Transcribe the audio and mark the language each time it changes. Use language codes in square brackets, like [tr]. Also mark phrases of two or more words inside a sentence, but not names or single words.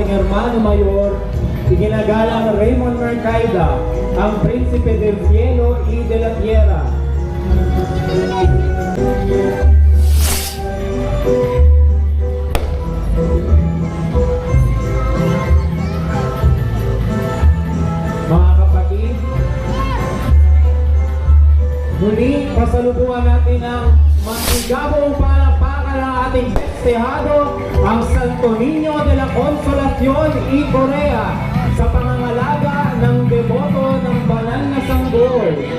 [es] Hermano Mayor, [tl] iginagalang Raymond Mercaida, ang [es] Príncipe del Cielo y de la Tierra. [tl] Mga kapatid, muli pasalubungan natin ang masigabong palakpakan ng ating festejado, ang Santo Niño de la Consolación y Corea, sa pangangalaga ng deboto ng banal na sanggol.